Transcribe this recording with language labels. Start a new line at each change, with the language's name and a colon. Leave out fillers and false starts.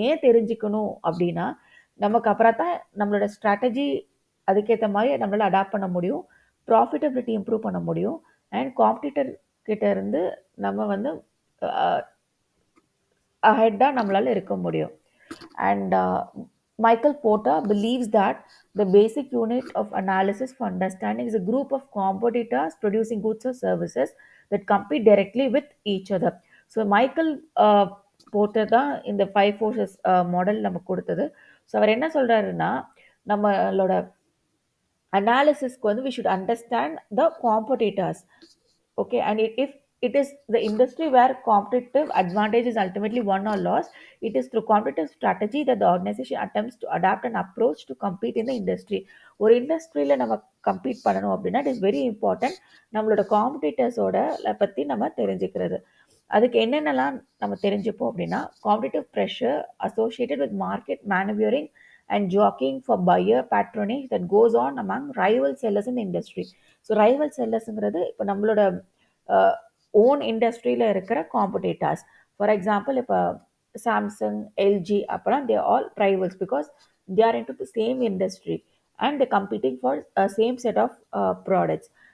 Tamil: ஏன் தெரிஞ்சுக்கணும் அப்படின்னா நமக்கு அப்புறம் தான் நம்மளோட ஸ்ட்ராட்டஜி அதுக்கேற்ற மாதிரி நம்மளால் அடாப்ட் பண்ண முடியும், ப்ராஃபிட்டபிலிட்டி இம்ப்ரூவ் பண்ண முடியும், அண்ட் காம்படிட்டர் கிட்ட இருந்து நம்ம வந்து அஹெட்டாக நம்மளால் இருக்க முடியும்.
English: And Michael Porter believes that the basic unit of analysis for understanding is a group of competitors producing goods or services that compete directly with each other.
Tamil: So Michael Porter தான் இந்த 5 forces model நமக்கு கொடுத்தது. So அவர் என்ன சொல்கிறாருன்னா நம்மளோட அனாலிசிஸ்க்கு வந்து
English: we should understand the competitors. Okay, and if it is the industry where competitive advantage is ultimately won or lost, it is through competitive strategy that the organization attempts to adapt an approach to compete in the industry.
Tamil: ஒரு இண்டஸ்ட்ரியில் நம்ம compete பண்ணணும் அப்படின்னா
English: it is very important
Tamil: நம்மளோட காம்படிட்டர்ஸோட பற்றி நம்ம தெரிஞ்சுக்கிறது. அதுக்கு என்னென்னலாம் நம்ம தெரிஞ்சுப்போம் அப்படின்னா
English: Competitive pressure associated with market manoeuvring and jockeying for buyer patronage that goes on among rival sellers in the industry.
Tamil: So rival செல்லர்ஸுங்கிறது இப்போ நம்மளோட ஓன் இண்டஸ்ட்ரியில் இருக்கிற காம்படிட்டர்ஸ்.
English: For example இப்போ Samsung, LG அப்போலாம் they all rivals because they are into the same industry and they competing for same set of products.